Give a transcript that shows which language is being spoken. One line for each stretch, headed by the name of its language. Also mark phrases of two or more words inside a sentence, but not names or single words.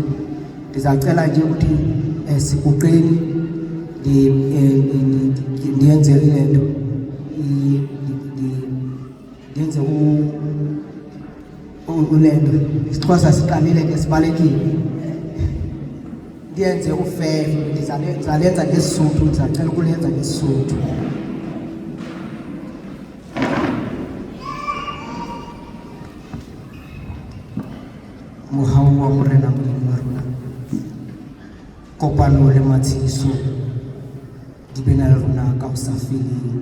Xhosa: Ndizacela nje ukuthi siguqeni ndiyenze le nto, ndiyenze ulento. IsiXhosa siqalile ke sibalekile. Ndiyenze ufefe, ndizalenza ngeSotho, ndizacela ukulenza ngeSotho.
Southern Sotho: Mohau wa Morena Modimo wa rona, kopano le matshidiso di be na le rona ka go sa feleng.